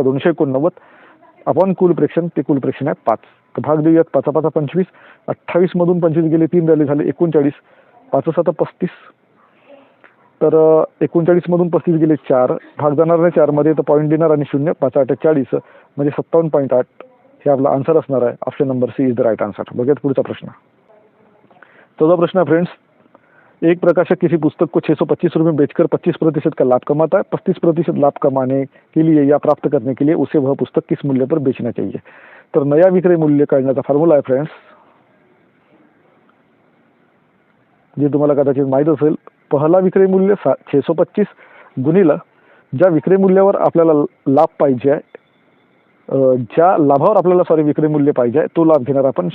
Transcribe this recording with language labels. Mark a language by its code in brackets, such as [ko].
[mr] 289 upon कुल प्रेक्षण. ते कुल प्रेक्षण आहे 5. तर भाग देऊयात. 5 5 25. 28 मधून 25 गेले 3 झाले 39. 5 7 35. तर 39 मधून 35 गेले 4. भाग जाणार नाही 4 मध्ये तर पॉईंट देणार आणि 0. 5 8 40 म्हणजे 57.8. हे आपला आन्सर असणार आहे. [en] Option number C is the right answer. [mr] बघूयात पुढचा प्रश्न. [hi] 14 प्रश्न है फ्रेंड्स. एक प्रकाशक किसी पुस्तक को 625 रुपये बेचकर 25% का लाभ कमाता है. 35% लाभ कमाने के लिए या प्राप्त करने के लिए उसे वह पुस्तक किस मूल्य पर बेचना चाहिए? [mr] तर [hi] नया विक्रय मूल्य [mr] काढण्याचा फॉर्म्युला आहे फ्रेंड्स, जे तुम्हाला कदाचित माहीत असेल. पहिला विक्रय मूल्य 625 गुणिला ज्या विक्रय मूल्यावर आपल्याला लाभ पाहिजे आहे, ज्या लाभावर आपल्याला विक्रय मूल्य पाहिजे आहे तो लाभ घेणार आपण.